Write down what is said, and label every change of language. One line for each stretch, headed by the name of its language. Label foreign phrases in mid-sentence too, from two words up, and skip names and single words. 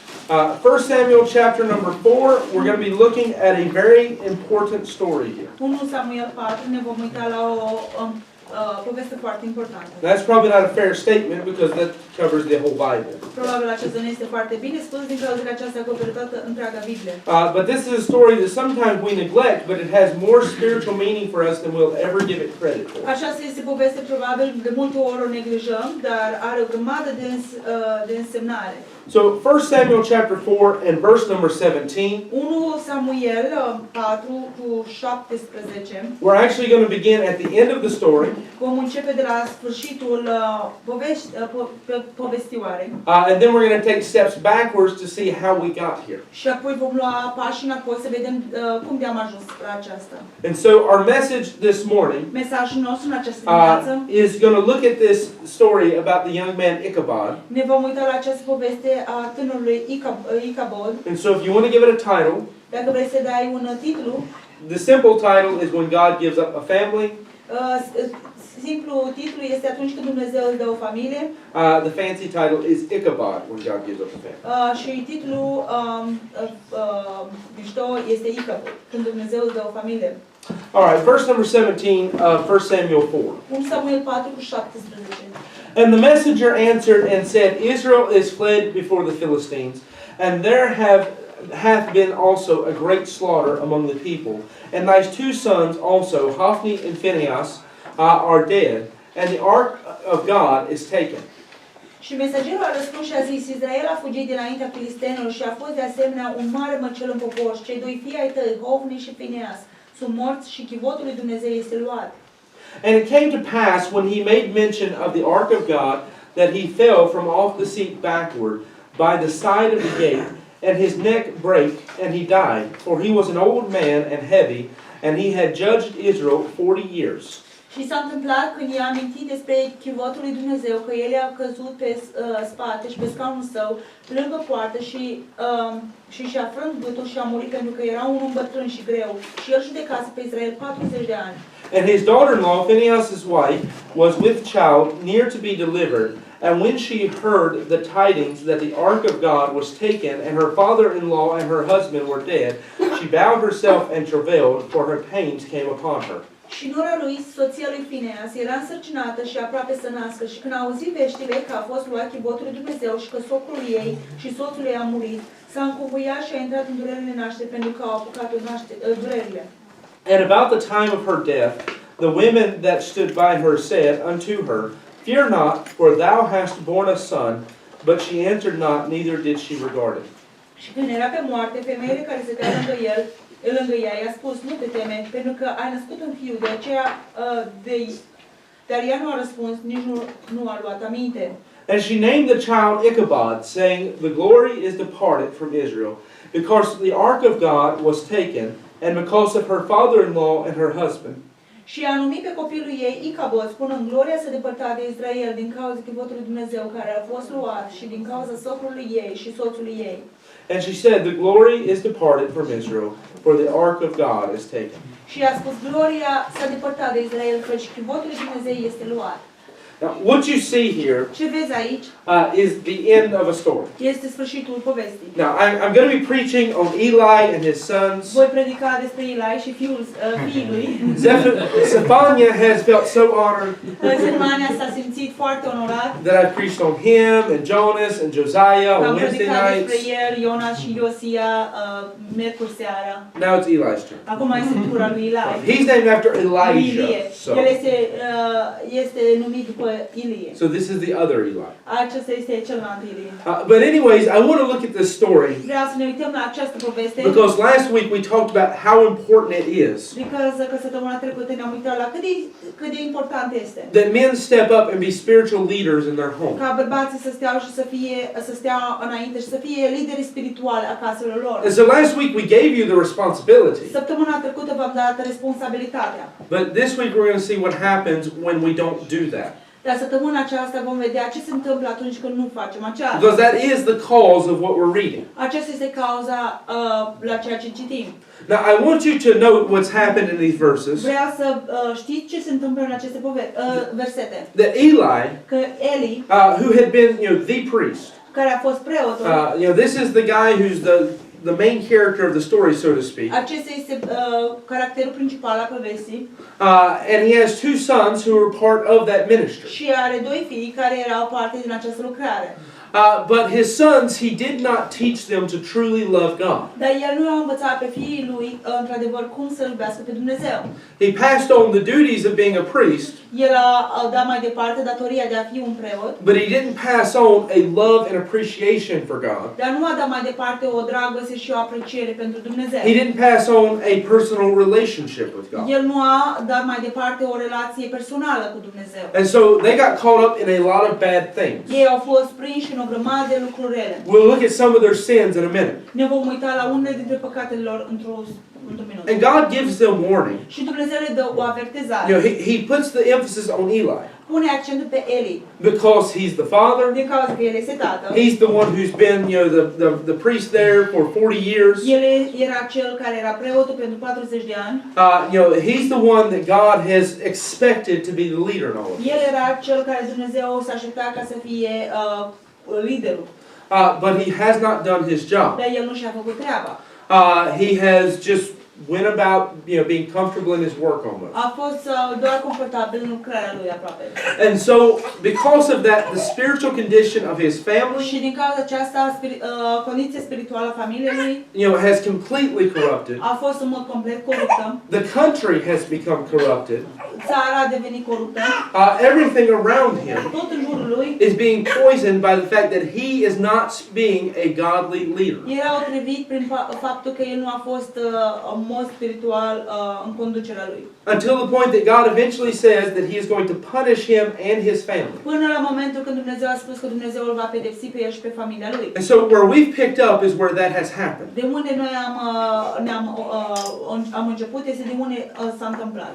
English: 1 Samuel chapter number 4, we're going to be looking at a very important story here.
Romanian: 1 Samuel 4 ne vom uita la o poveste foarte importantă.
English: That's probably not a fair statement because that covers the whole Bible.
Romanian: Probabil acesta nu este foarte bine spus din cauza că aceasta acoperă toată întreaga Biblie.
English: But this is a story that sometimes we neglect, but it has more spiritual meaning for us than we'll ever give it credit for.
Romanian: Aceasta este poveste probabil de multe ori o neglijăm, dar are o grămadă de însemnare.
English: So 1 Samuel chapter 4 and verse number 17.
Romanian: 1 Samuel 4 cu 17.
English: We're actually going to begin at the end of the story.
Romanian: Vom începe de la sfârșitul povestioarei.
English: And then we're going to take steps backwards to see how we got here.
Romanian: Și apoi vom lua pași înapoi să vedem cum de-am ajuns la aceasta.
English: And so our message this morning
Romanian: Mesajul nostru în această dimineață
English: is going to look at this story about the young man Ichabod.
Romanian: ne vom uita la această poveste a tânărului Ichabod.
English: And so if you want to give it a title,
Romanian: Dacă vrei să dai un titlu,
English: the simple title is When God Gives Up a Family.
Romanian: simplu titlu este Atunci când Dumnezeu îți dă o familie.
English: The fancy title is Ichabod, When God Gives Up a Family.
Romanian: Și titlul mișto este Ichabod, când Dumnezeu îți dă o familie.
English: All right, verse number 17 of 1 Samuel 4.
Romanian: 1 Samuel 4 cu 17.
English: And the messenger answered and said, Israel is fled before the Philistines, and there hath been also a great slaughter among the people. And thy two sons also, Hophni and Phinehas, are dead, and the ark of God is taken.
Romanian: Și mesagerul a răspuns și a zis, Israel a fugit dinaintea filistenilor și a fost de asemenea un mare măcel în popor. Cei doi fii ai tăi, Hophni și Phinehas, sunt morți și chivotul lui Dumnezeu este luat.
English: And it came to pass, when he made mention of the ark of God, that he fell from off the seat backward by the side of the gate, and his neck brake, and he died. For he was an old man and heavy, and he had judged Israel 40 years.
Romanian: Și s-a întâmplat când i-a amintit despre chivotul lui Dumnezeu, că el a căzut pe spate și pe scaunul său, lângă poartă și și-a frânt gâtul și a murit pentru că era un om bătrân și greu. Și el judecase pe Israel 40 de ani.
English: And his daughter-in-law, Phinehas' wife, was with child, near to be delivered. And when she heard the tidings that the ark of God was taken, and her father-in-law and her husband were dead, she bowed herself and travailed, for her pains came upon her.
Romanian: Și nora lui, soția lui Phinehas, era însărcinată și aproape să nască. Și când a auzit veștile că a fost luat chivotul lui Dumnezeu și că socrul ei și soțul ei a murit, s-a încuvuiat și a intrat în durerile naștere pentru că au apucat-o durerile.
English: And about the time of her death, the women that stood by her said unto her, Fear not, for thou hast borne a son. But she answered not, neither did she regard it.
Romanian: Și când era pe moarte, femeile care se lângă lângă ea, i-a spus, nu te teme, pentru că ai născut un fiu, de aceea, dar ea nu a răspuns, nici nu a luat aminte.
English: And she named the child Ichabod, saying, The glory is departed from Israel, because the ark of God was taken, and because of her father-in-law and her husband.
Romanian: Și a numit pe copilul ei Ichabod, spunând, gloria s-a depărtat de Israel din cauza chivotul lui Dumnezeu care a fost luat și din cauza socrului ei și soțului ei.
English: And she said, The glory is departed from Israel, for the ark of God is taken.
Romanian: Și a spus, gloria s-a depărtat de Israel, căci chivotul lui Dumnezeu este luat.
English: Now, what you see here
Romanian: Ce vezi aici
English: is the end of a story.
Romanian: este sfârșitul povestii.
English: Now, I'm going to be preaching on Eli and his sons.
Romanian: Voi predica despre Eli și fiului.
English: Zephaniah has felt so honored
Romanian: Zephania s-a simțit foarte onorat.
English: that I've preached on him and Jonas and Josiah on
Romanian: Am Wednesday predicat despre nights. el, Ionas și Iosia, miercuri seara.
English: Now it's Eli's turn.
Romanian: Acum este tura lui Eli.
English: He's named after Ilie. Elijah.
Romanian: El este numit după Ilie.
English: So this is the other Eli.
Romanian: Acesta este celălalt Ilie.
English: But anyways, I want to look at this story
Romanian: Vreau să ne uităm la această poveste.
English: because last week we talked about how important it is
Romanian: Că săptămâna trecută ne-am uitat la cât de important este.
English: that men step up and be spiritual leaders in their home.
Romanian: Ca bărbații să stea și să stea înainte și să fie lideri spirituali a caselor lor.
English: And so last week we gave you the responsibility.
Romanian: Săptămâna trecută v-am dat responsabilitatea.
English: But this week we're going to see what happens when we don't do that.
Romanian: Dar săptămâna aceasta vom vedea ce se întâmplă atunci când nu facem aceasta.
English: Because that is the cause of what we're reading.
Romanian: Aceasta este cauza la ceea ce citim.
English: Now I want you to note what's happened in these verses.
Romanian: Vreau să știți ce se întâmplă în aceste versete.
English: That Eli,
Romanian: Că Eli,
English: who had been, the priest,
Romanian: care a fost preotul.
English: This is the guy who's the main character of the story, so to speak.
Romanian: Acesta este caracterul principal al povestii.
English: And he has two sons who were part of that ministry.
Romanian: Și are doi fii care erau parte din această lucrare.
English: But his sons, he did not teach them to truly love God.
Romanian: Dar el nu a învățat pe fiii lui într-adevăr cum să iubească pe Dumnezeu.
English: He passed on the duties of being a priest.
Romanian: El a dat mai departe datoria de a fi un preot.
English: But he didn't pass on a love and appreciation for God.
Romanian: Dar nu a dat mai departe o dragoste și o apreciere pentru Dumnezeu.
English: He didn't pass on a personal relationship with God.
Romanian: El nu a dat mai departe o relație personală cu Dumnezeu.
English: And so they got caught up in a lot of bad things.
Romanian: Ei au fost prinși în o grămadă de lucruri rele.
English: We'll look at some of their sins in a minute.
Romanian: Ne vom uita la unele dintre păcatele lor într-un minut.
English: And God gives them warning.
Romanian: Și Dumnezeu le dă o avertizare.
English: He puts the emphasis on Eli
Romanian: Pune accentul pe Eli.
English: because he's the father.
Romanian: Din cauza că el este tatăl.
English: He's the one who's been, the priest there for 40 years.
Romanian: El era cel care era preotul pentru 40 de ani.
English: He's the one that God has expected to be the leader in all of this.
Romanian: El era cel care Dumnezeu s-a așteptat ca să fie liderul.
English: But he has not done his job.
Romanian: Dar el nu și-a făcut treaba.
English: He has just went about, being comfortable in his work almost.
Romanian: A fost doar confortabil în lucrarea lui aproape.
English: And so, because of that, the spiritual condition of his family,
Romanian: Și din cauza aceasta, condiția spirituală a familiei lui
English: has completely corrupted.
Romanian: a fost în mod complet coruptă.
English: The country has become corrupted.
Romanian: Țara a devenit coruptă.
English: Everything around him
Romanian: Tot în jurul lui
English: is being poisoned by the fact that he is not being a godly leader.
Romanian: era otrăvit prin faptul că el nu a fost în mod spiritual în conducerea lui.
English: Until the point that God eventually says that he is going to punish him and his family.
Romanian: Până la momentul când Dumnezeu a spus că Dumnezeu îl va pedepsi pe el și pe familia lui.
English: And so where we've picked up is where that has happened.
Romanian: De unde noi am început este de unde s-a întâmplat.